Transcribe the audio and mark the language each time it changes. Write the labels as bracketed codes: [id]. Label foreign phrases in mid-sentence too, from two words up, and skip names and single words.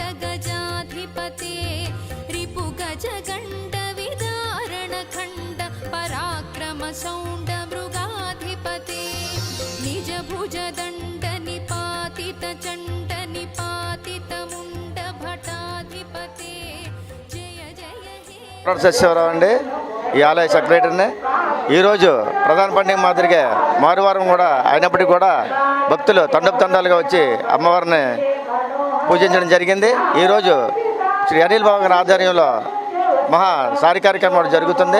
[sa] गजाधिपते रिपु गज गण्ड विदारण खण्ड पराक्रम शौण्ड मृगाधिपते निज भुज दण्ड निपातित चण्ड निपातित मुण्ड भटाधिपते जय जय हे [te] సత్యవరావు అండి, ఈ ఆలయ సెక్రటరీని. ఈరోజు ప్రధాన పండుగ మాదిరిగా మారువారం కూడా అయినప్పటికీ కూడా భక్తులు తండాలుగా వచ్చి అమ్మవారిని పూజించడం జరిగింది. ఈరోజు శ్రీ అనిల్ బాబు గారి ఆధ్వర్యంలో మహా సారి కార్యక్రమం జరుగుతుంది.